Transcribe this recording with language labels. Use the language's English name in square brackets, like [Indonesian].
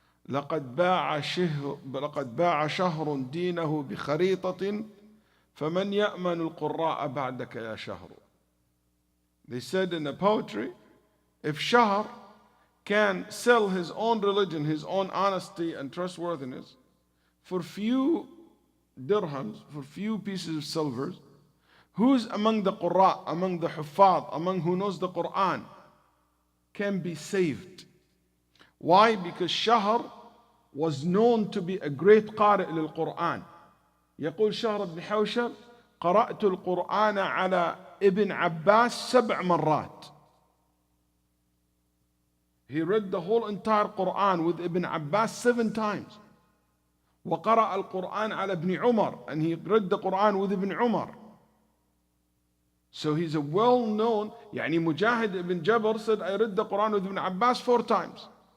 [Arabic] لقد باع شهر دينه بخريطة فمن يأمن القراء بعدك يا شهر. [English] They said in the poetry, if Shahr can sell his own religion, his own honesty and trustworthiness for few dirhams, for few pieces of silver, who's among the Qurra, among the Huffaz, among who knows the Quran, can be saved? Why? Because Shahr was known to be a great [Arabic] قارئ للقرآن. يقول شهر بن حوشب قرأت القرآن على ابن عباس 7 مرات. [English] He read the whole entire Quran with Ibn Abbas 7 times. [Arabic] وقرأ القرآن على ابن عمر, [English] and he read the Quran with Ibn Umar. So he's a well-known, يعني Mujahid ibn Jabr said, I read the Quran with Ibn Abbas 4 times.